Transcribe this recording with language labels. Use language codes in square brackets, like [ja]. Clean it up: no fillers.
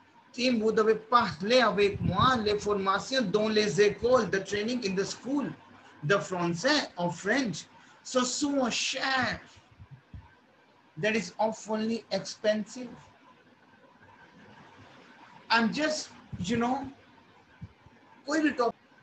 [fr] Team, vous devez parler avec moi, les formations dans les écoles de [en] training in the school, [fr] de français ou French, ce sont chers. [en] That is awfully expensive. I'm just, [hi] कोई भी topic.